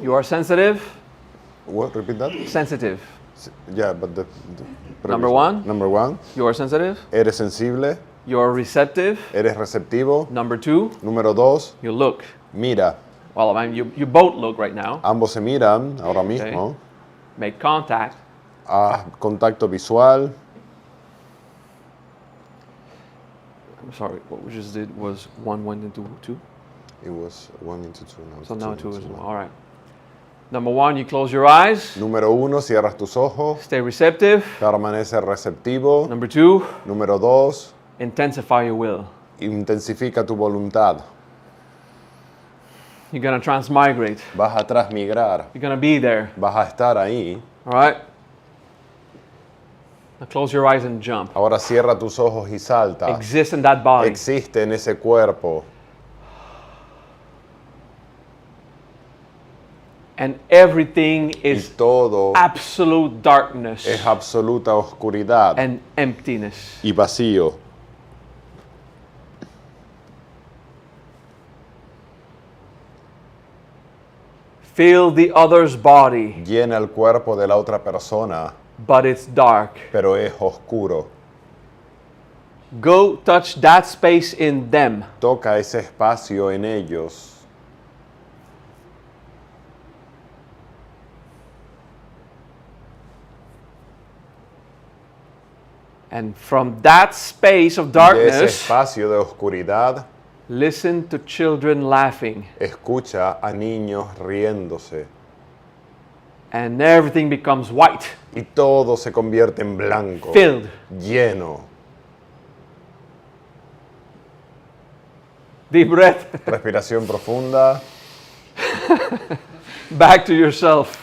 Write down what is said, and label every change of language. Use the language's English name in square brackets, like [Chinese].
[English] you are sensitive. What? Repeat that? Sensitive. Yeah, but the Number one. Number one. You are sensitive. [Spanish] Eres sensible. [English] You are receptive. [Spanish] Eres receptivo. [English] Number two, [Spanish] Número dos. [English] you look. [Spanish] Mira. [English] Well, I mean, you both look right now. [Spanish] Ambos se miran ahora mismo. [English] Make contact. [Spanish] Haz contacto visual. [English] I'm sorry, what we just did was one went into two. It was 1 into 2. Now So it's now 2 two is into one. 1. All right. Number one, you close your eyes. [Spanish] Número uno, cierras tus ojos. [English] Stay receptive. [Spanish] Permanece receptivo. [English] Number two, [Spanish] Número dos, [English] intensify your will. [Spanish] intensifica tu voluntad. [English] You're going to transmigrate. [Spanish] Vas a transmigrar. [English] You're going to be there. [Spanish] Vas a estar ahí. [English] All right? Now close your eyes and jump. [Spanish] Ahora cierra tus ojos y salta. [English] Exist in that body. [Spanish] Existe en ese cuerpo. [English] And everything [Spanish] Y [English] is [Spanish] todo [English] absolute darkness [Spanish] es absoluta oscuridad [English] and emptiness. [Spanish] y vacío. [English] Feel the other's body, [Spanish] Llena el cuerpo de la otra persona, [English] but it's dark. [Spanish] pero es oscuro. [English] Go touch that space in them. [Spanish] Toca ese espacio en ellos. [English] And from that space of [Spanish] De ese [English] darkness, [Spanish] espacio de oscuridad, [English] listen to children laughing. [Spanish] escucha a niños riéndose. [English] And everything becomes white, [Spanish] Y todo se convierte en blanco, [English] filled. [Spanish] lleno. [English] Deep breath. [Spanish] Respiración profunda. [English] Back to yourself.